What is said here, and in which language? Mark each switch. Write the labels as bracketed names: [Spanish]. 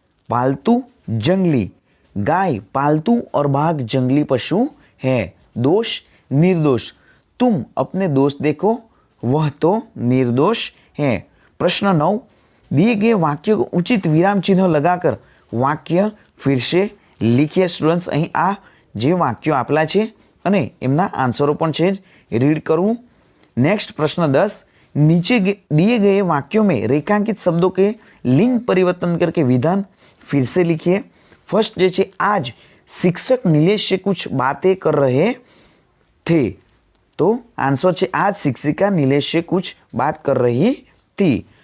[Hindi] पालतू, जंगली। गाय पालतू और बाघ जंगली पशु है। दोष, निर्दोष। तुम अपने दोस्त देखो, वह तो निर्दोष है। प्रश्न 9, दिए गए वाक्य को उचित विराम चिन्ह लगाकर वाक्य फिर से लिखिए। [Gujarati] स्टूडेंट्स અહીં આ જે વાક્યો આપેલા છે અને એમના આન્સરો પણ છે, રીડ કરવું। [Hindi] नेक्स्ट प्रश्न 10, नीचे दिए गए वाक्यों में रेखांकित शब्दों के लिंग परिवर्तन करके विधान फिर से लिखिए। फर्स्ट [Gujarati] जे छे, [Hindi] आज शिक्षक नीलेश से कुछ बातें कर रहे थे। तो आंसर है आज शिक्षिका नीलेश से कुछ बात कर रही थी।